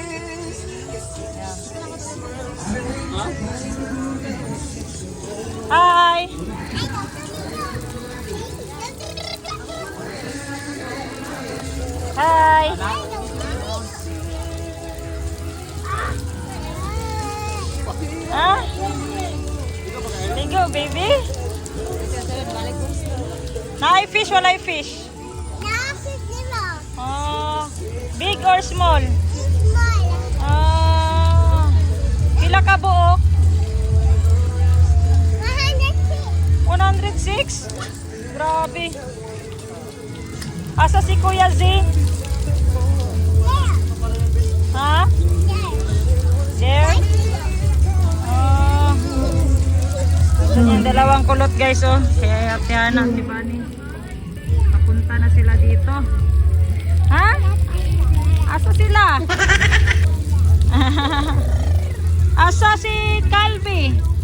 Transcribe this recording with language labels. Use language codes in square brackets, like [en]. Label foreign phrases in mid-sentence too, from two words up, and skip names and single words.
[en] Hi! Hi! Ah? [ceb] Ligo, baby? Naay fish, walay fish? [en] Oh, big or small? [ceb] Ah, pila ka buok? 106? Grabe. Asa si Kuya Z? Ha? [en] There? Oh. [tl] Yung dalawang kulot, guys, oh. Kaya Tiana, si Bunny. Papunta na sila dito. [ceb] Ha? Asa sila? Asa si Calvi?